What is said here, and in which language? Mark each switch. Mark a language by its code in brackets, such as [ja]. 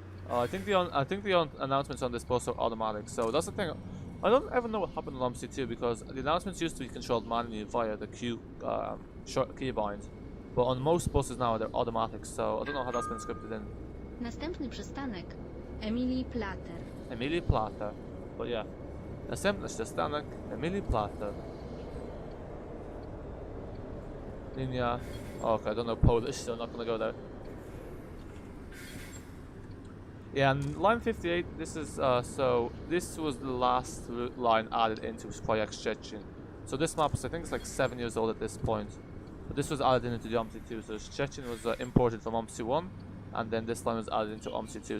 [en] I think the announcements on this bus are automatic. So that's the thing. I don't ever know what happened on Omsi 2, because the announcements used to be controlled manually via the short keybind, but on most buses now they're automatic. So I don't know how that's been scripted in. [pl] Następny przystanek Emilii Plater. [en] Emilii Plater. But yeah. [pl] Następny przystanek Emilii Plater. Linia. [en] Oh, okay, I don't know Polish, so I'm not gonna go there. Yeah, and line 58, this is, so this was the last route line added into Projekt Szczecin. So this map is, I think it's like 7 years old at this point. But this was added into the Omsi 2, so Szczecin was imported from Omsi 1, and then this line was added into Omsi 2.